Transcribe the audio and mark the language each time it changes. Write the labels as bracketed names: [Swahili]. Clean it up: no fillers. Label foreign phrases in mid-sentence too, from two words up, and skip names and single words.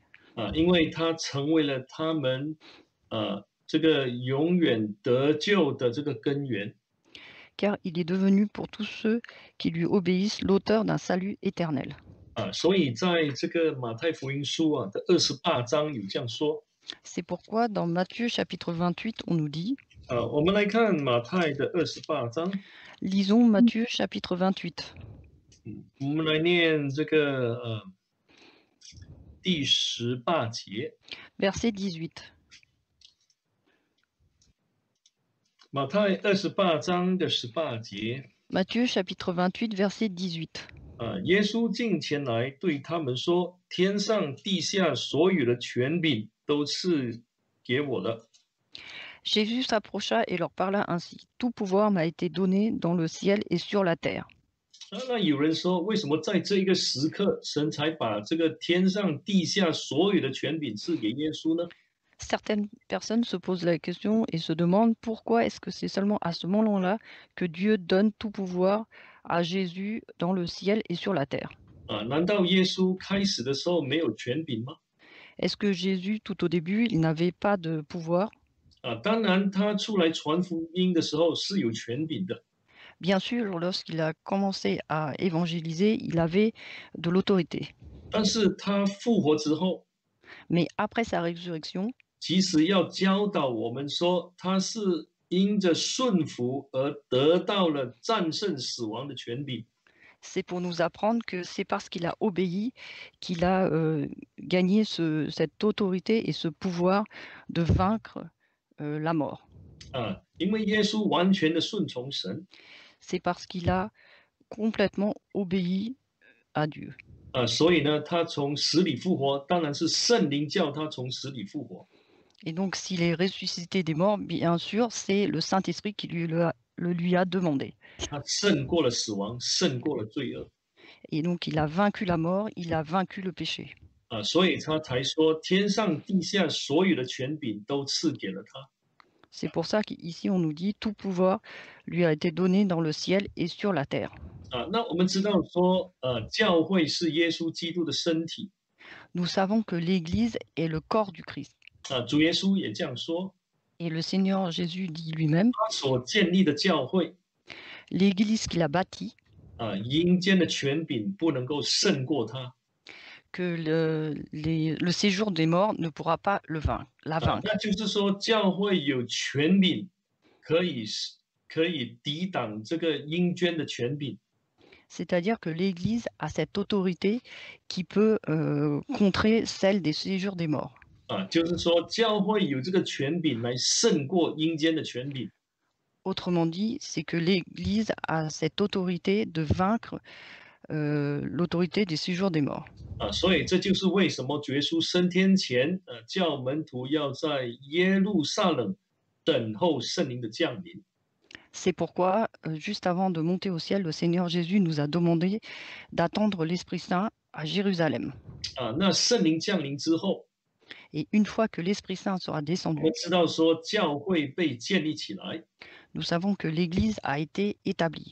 [Chinese] 因为他成为了他们这个永远得救的这个根源。 [French] Car il est devenu pour tous ceux qui lui obéissent l'auteur d'un salut éternel. [Chinese] 所以在这个马太福音书的28章有这样说。 [French] C'est pourquoi dans Matthieu chapitre 28, on nous dit, [Chinese] 我们来看马太的28章。 [French] lisons Matthieu chapitre 28. [Chinese] 我们来念这个第18节。 [French] Verset 18. [Chinese] 马太28章的18节。 [French] Matthieu chapitre 28, verset 18. [Chinese] 耶稣近前来对他们说：“天上地下所有的权柄都赐给我了。” [French] Jésus s'approcha et leur parla ainsi: Tout pouvoir m'a été donné dans le ciel et sur la terre. [Chinese] 那有人说，为什么在这一个时刻，神才把这个天上地下所有的权柄赐给耶稣呢？ [French] Certaines personnes se posent la question et se demandent pourquoi est-ce que c'est seulement à ce moment-là que Dieu donne tout pouvoir à Jésus dans le ciel et sur la terre. [Chinese] 难道耶稣开始的时候没有权柄吗？ [French] Est-ce que Jésus, tout au début, il n'avait pas de pouvoir? [Chinese] 当然他出来传福音的时候是有权柄的， [French] Bien sûr, lorsqu'il a commencé à évangéliser, il avait de l'autorité. [Chinese] 但是他复活之后， [French] Mais après sa résurrection, [Chinese] 其实要教导我们说，他是因着顺服而得到了战胜死亡的权柄。 [French] c'est pour nous apprendre que c'est parce qu'il a obéi qu'il a gagné cette autorité et ce pouvoir de vaincre la mort. [Chinese] 因为耶稣完全的顺从神， [French] C'est parce qu'il a complètement obéi à Dieu. [Chinese] 所以呢，他从死里复活，当然是圣灵叫他从死里复活。 [French] Et donc, s'il est ressuscité des morts, bien sûr, c'est le Saint-Esprit qui lui a demandé. [Chinese] 他胜过了死亡，胜过了罪恶， [French] Et donc, il a vaincu la mort, il a vaincu le péché. [Chinese] 所以他才说天上地下所有的权柄都赐给了他。 [French] C'est pour ça qu'ici, on nous dit tout pouvoir lui a été donné dans le ciel et sur la terre. [Chinese] 那我们知道说，教会是耶稣基督的身体， [French] Nous savons que l'Église est le corps du Christ. [Chinese] 主耶稣也这样说， [French] Et le Seigneur Jésus dit lui-même, [Chinese] 他所建立的教会， [French] l'Église qu'il a bâtie, [Chinese] 阴间的权柄不能够胜过他。 [French] que le séjour des morts ne pourra pas la vaincre. [Chinese] 那就是说，教会有权柄，可以抵挡这个阴间的权柄。 [French] C'est-à-dire que l'Église a cette autorité qui peut contrer celle des séjours des morts. [Chinese] 就是说，教会有这个权柄来胜过阴间的权柄。 [French] Autrement dit, c'est que l'Église a cette autorité de vaincre l'autorité des séjours des morts. [Chinese] 所以这就是为什么主耶稣升天前，叫门徒要在耶路撒冷等候圣灵的降临。 [French] C'est pourquoi, juste avant de monter au ciel, le Seigneur Jésus nous a demandé d'attendre l'Esprit Saint à Jérusalem. [Chinese] 那圣灵降临之后， [French] Et une fois que l'Esprit Saint sera [Chinese] 我 [French] descendu, [Chinese] 们知道说教会被建立起来， [French] nous savons que l'Église a été établie.